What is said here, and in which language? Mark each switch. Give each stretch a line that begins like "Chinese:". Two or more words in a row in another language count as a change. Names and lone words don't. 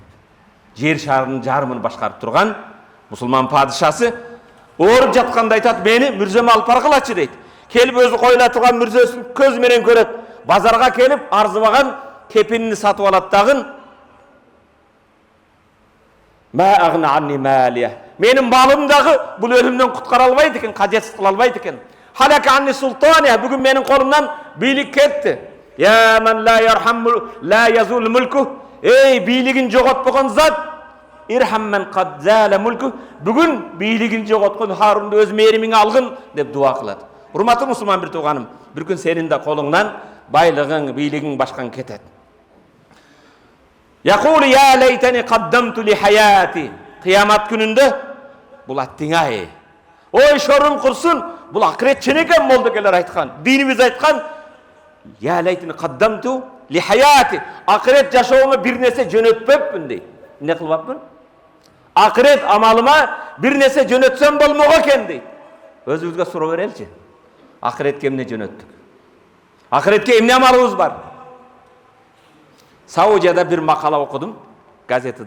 Kyrgyz: Жер шарынын жарымын башкарып турган мусулман падышасы ооруп жатканда айтат, мени мүрзөмө алып баргылачы дейт. Келип өзү коюла турган мүрзөсүн көз менен көрөт. Базарга келип арзыбаган кепинини сатып алат дагы.
Arabic: ما أغنى عني ماليه.
Kyrgyz: Менин малым дагы бул өлүмдөн куткара албайт экен, кажетсиз кыла албайт экен.
Arabic: هلك عني سلطانيه.
Kyrgyz: Бүгүн менин колумдан бийлик кетти.
Arabic: يا من لا يرحم لا يزول ملكه.
Kyrgyz: Эй, бийлигин жоготпогон зат.
Arabic: ارحم من قد زال ملكه.
Kyrgyz: Бүгүн бийлигин жоготкон Харунду өз мээримиңе алгын деп дуа кылат. Урматтуу мусулман бир тууганым, бир күн сенин да колуңдан байлыгың, бийлигиң башкан кетет.
Arabic: يقول يا ليتني قدمت لحياتي.
Kyrgyz: Кыямат күнүндө бул аттиңай. Ой шорун курсун, бул акырет ченекен болду келер айткан. Динибиз айткан
Arabic: يا ليتني قدمت لحياتي.
Kyrgyz: Акырет жашооңо бир нерсе жөнөтпөпмүн дейт. Эмне кылбапмын? Акырет амалыма бир нерсе жөнөтсөм болмок экен дейт. Өзүбүзгө суроо береличи. Акыретке эмне жөнөттүк? Акыретке эмне амалыбыз бар? Саудияда bir макала окудум, газетада.